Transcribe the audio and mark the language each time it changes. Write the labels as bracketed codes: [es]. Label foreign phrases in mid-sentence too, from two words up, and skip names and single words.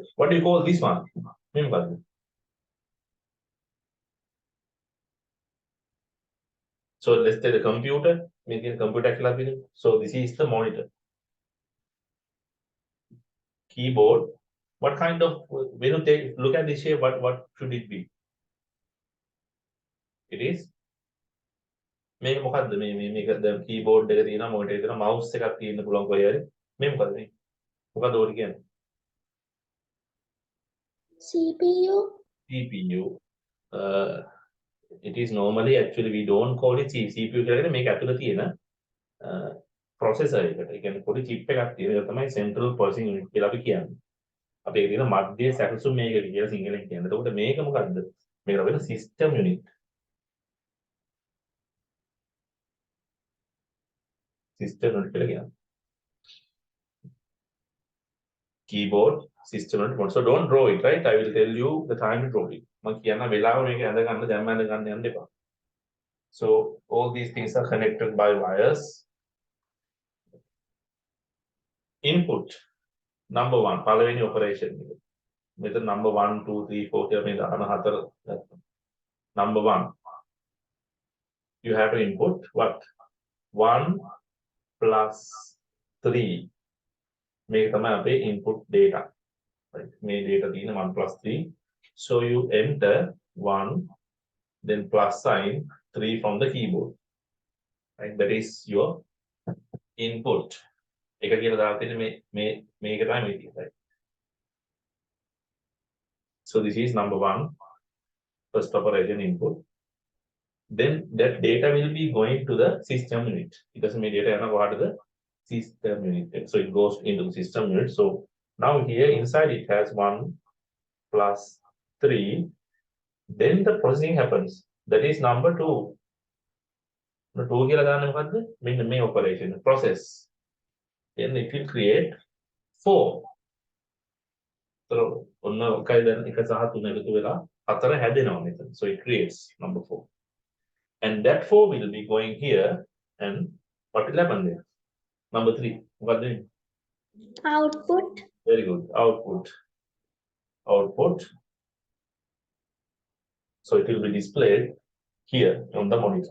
[en] What do you call this one? So let's say the computer, making computer class. So this is the monitor. Keyboard. What kind of, when you take look at this shape, what should it be? It is [si] මේක මොකද්ද මේක දැන් keyboard එක තියෙනවා monitor එක තියෙනවා mouse එකක් තියෙන්න පුළුවන් කොහේ හරි මේ මොකද්ද මේ මොකද්ද ඕක කියන්නේ [en] CPU. CPU. It is normally actually we don't call it CPU [si] කියලා කියන්නේ මේක ඇතුළේ තියෙන processor එකට. ඒ කියන්නේ පොඩි chip එකක් තියෙන ඒක තමයි [en] central processing unit [si] කියලා අපි කියන්නේ. අපි ඒක කියන මධ්‍ය සැකසුම් මේක කියලා සිංහලෙන් කියන්නේ. එතකොට මේක මොකද්ද? මේකට වෙන [en] system unit. System unit [si] කියලා කියනවා. [en] Keyboard system unit. So don't draw it, right? I will tell you the time to draw it. [si] මම කියන වෙලාව මේක ඇඳ ගන්න දැම්ම ඇඳ ගන්න යන්න එපා. [en] So all these things are connected by wires. Input number 1 [si] පළවෙනි operation එක. මෙතන number 1 2 3 4 කියලා මේ දාන හතර ගත්තා. [en] Number 1 you have to input what 1 plus 3 [si] මේක තමයි අපේ [en] input data. Right? [si] මේ data තියෙන 1 plus 3. [en] So you enter 1 then plus sign 3 from the keyboard. Right? That is your input. [si] එක කියලා දාලා තියෙන්නේ මේක තමයි මේ තියෙන්නේ. [en] Right? So this is number 1 first operation input. Then that data will be going to the system unit. Because my data is not the system unit. So it goes into the system unit. So now here inside it has 1 plus 3. Then the processing happens. That is number 2. The 2 here mean the main operation process. Then it will create 4. [si] So ඔන්න ඔකයි දැන් 1 සහ 3 එකතු වෙලා 4 හැදෙනවා මෙතන. [en] So it creates number 4. And that 4 will be going here and what will happen there? Number 3. What then? Output. Very good. Output. Output. So it will be displayed here on the monitor.